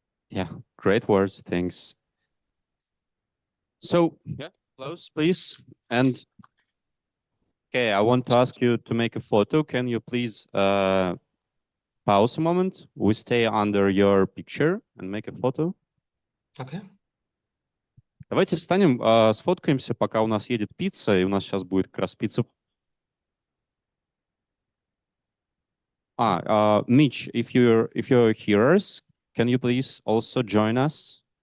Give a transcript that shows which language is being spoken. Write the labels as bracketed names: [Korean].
[English] Yeah, great words. Thanks. So yeah, close, please. And okay, I want to ask you to make a photo. Can you please pause a moment? We stay under your picture and make a photo. Okay. [Russian] Давайте встанем, сфоткаемся, пока у нас едет пицца, и у нас сейчас будет как раз пицца. [English] Mitch, if you're here, can you please also join us?